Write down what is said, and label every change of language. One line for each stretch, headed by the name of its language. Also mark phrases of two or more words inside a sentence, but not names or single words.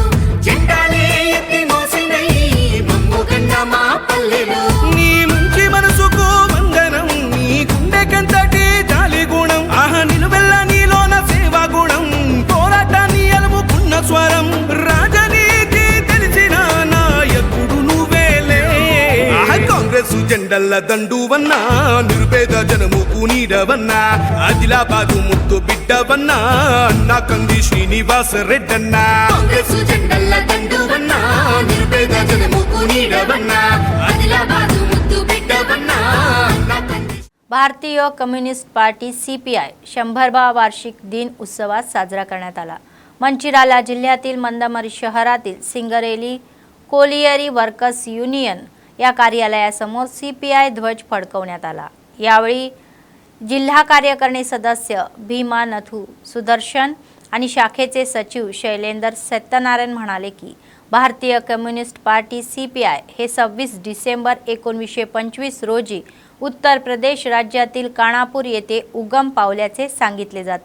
Telugu: జెండాలే ఎత్తి మోసినై మమ్ముగన్న మా పల్లెలు నీ మంచి మనసుకు వందనం నీ గుండెకంతటి జాలి గుణం ఆహా నిలువెల్ల నీలోన సేవా గుణం పోరాటాన్ని అలుముకున్న స్వరం రాజనీతి తెలిసిన నాయకుడు నువ్వేలే కాంగ్రెస్ జెండల్ల దండువన్నా నిరుపేద జనముకు నీడవన్నా ఆదిలాబాదు ముద్దు బిడ్డవన్నా అన్నా కంది శ్రీనివాస రెడ్డన్నా కాంగ్రెస్ జెండల్ల దండువన్నా నిరుపేద జనముకు నీడవన్నా ఆదిలాబాదు ముద్దు బిడ్డవన్నా అన్నా కంది
Marathi: भारतीय कम्युनिस्ट पार्टी CPI 100वा वार्षिक दिन उत्सवात साजरा करण्यात आला। मंचिराला जिल्ह्यातील मंदामरी शहरातील सिंगरेली कोलियरी वर्कर्स युनियन या कार्यालयासमोर CPI ध्वज फडकवण्यात आला। यावेळी जिल्हा कार्यकारिणी सदस्य भीमा नथू सुदर्शन आणि शाखेचे सचिव शैलेंद्र सत्यनारायण म्हणाले की भारतीय कम्युनिस्ट पार्टी CPI हे 26 डिसेंबर 1925 रोजी उत्तर प्रदेश राज्यातील कानापूर येथे उगम पावल्याचे सांगितले जाते।